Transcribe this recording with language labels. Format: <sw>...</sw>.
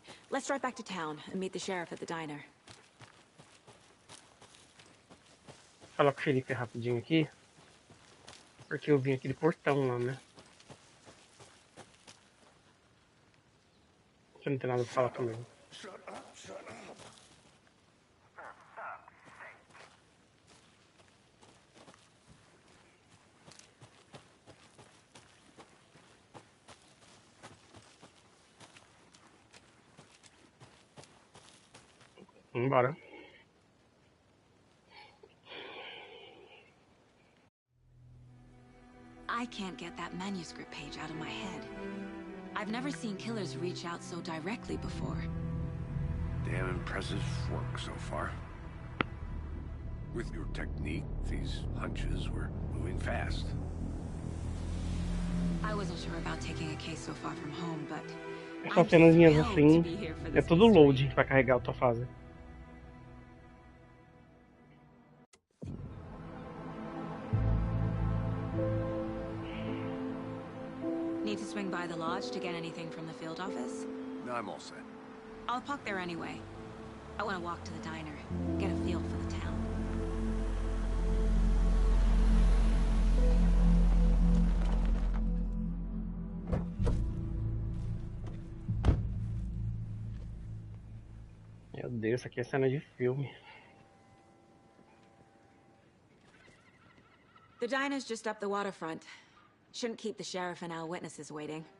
<en>Let's drive back to town and meet the sheriff at the diner.</en> <pt>Falar com o xerife rapidinho aqui. Porque eu vim aquele portão lá, né? Você não tem nada pra falar comigo.</pt> <en>Shut up, shut up.</en> <pt>Vambora.</pt> <en>I can't get that manuscript page out of my head. I've never seen killers reach out so directly before. Damn impressive work so far. With your technique, these hunches were moving fast. I wasn't sure about taking a case so far from home, but</en> <pt>Essas cenazinhas assim, é tudo load pra carregar a tua fase.</pt> <en>Need to swing by the lodge to get anything from the field office? No, I'm all set. I'll park there anyway. I want to walk to the diner, get a feel for the town.</en> <pt>Meu Deus, isso aqui é cena de filme.</pt> <en>The diner's just up the waterfront. Shouldn't keep the sheriff and our witnesses waiting.</en>